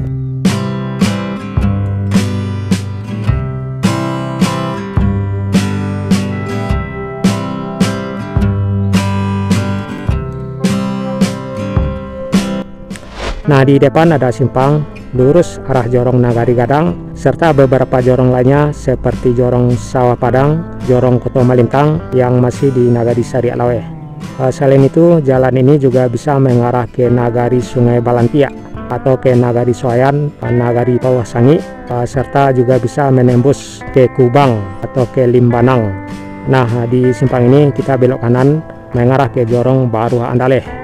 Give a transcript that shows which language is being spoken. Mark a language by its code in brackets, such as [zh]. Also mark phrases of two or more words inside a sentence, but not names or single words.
[id] Nah, di depan ada simpang lurus arah Jorong Nagari Gadang serta beberapa jorong lainnya seperti Jorong Sawah Padang, Jorong Koto Malintang yang masih di Nagari Sariak Laweh. Selain itu, jalan ini juga bisa mengarah ke Nagari Sungai Balantia atau ke Nagari Suayan, Nagari Pawasangi, serta juga bisa menembus ke Kubang atau ke Limbanang. Nah, di simpang ini kita belok kanan mengarah ke Jorong Baru Andaleh.